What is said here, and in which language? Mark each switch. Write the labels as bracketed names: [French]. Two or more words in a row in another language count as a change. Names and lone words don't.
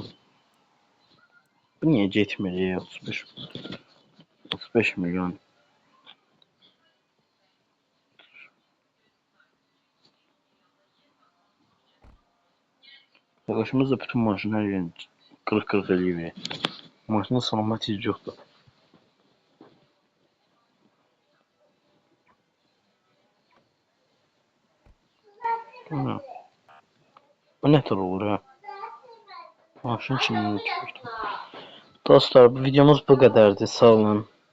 [Azerbaijani] Bu niyə getmir ya 35 milyon. Arkadaşımız da bütün maşın hər yerini qırıq-qırıq eləyir. Maşının salamat yoxdur. [Turkish] Bu ne tür olur ha? Maşın içinden çıktı. Dostlar bu videomuz bu kadardı. Sağ olun.